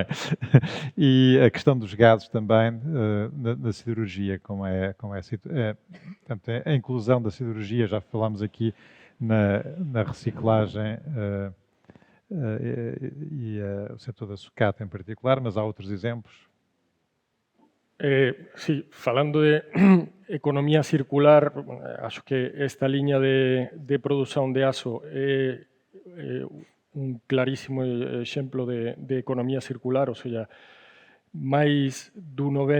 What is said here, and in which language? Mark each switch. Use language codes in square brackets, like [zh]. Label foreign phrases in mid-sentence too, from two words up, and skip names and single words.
[pt] E a questão dos gases também, da siderurgia, portanto, a inclusão da siderurgia, já falámos aqui na reciclagem e o setor da sucata em particular, mas há outros exemplos. [gl] Sí, falando de economía circular, acho que esta liña de produción de aço é un clarísimo exemplo de economía circular, ou seja, máis do